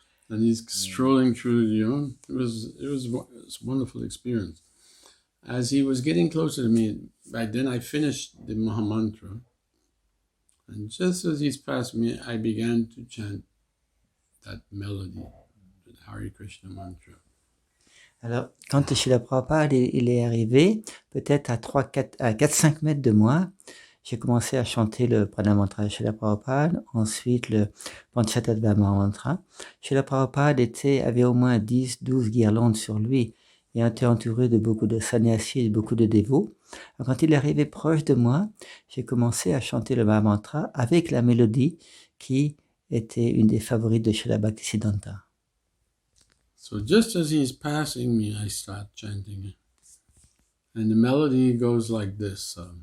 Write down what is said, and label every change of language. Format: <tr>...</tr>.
<en>and he's strolling through, it was a wonderful experience. As he was getting closer to me, by then I finished the Maha Mantra, and just as he's passed me, I began to chant that melody, the Hare Krishna mantra.</en> <fr>Alors, quand Srila Prabhupada il est arrivé, peut-être à 4-5 mètres de moi, j'ai commencé à chanter le Pranamantra de Srila Prabhupada, ensuite le Panchatattva Mantra. Srila Prabhupada avait au moins 10-12 guirlandes sur lui et était entouré de beaucoup de sannyasis et de beaucoup de dévots. Alors, quand il est arrivé proche de moi, j'ai commencé à chanter le Mahamantra avec la mélodie qui était une des favorites de Srila Bhaktisiddhanta.</fr> <en>So just as he's passing me, I start chanting it. And the melody goes like this.</en>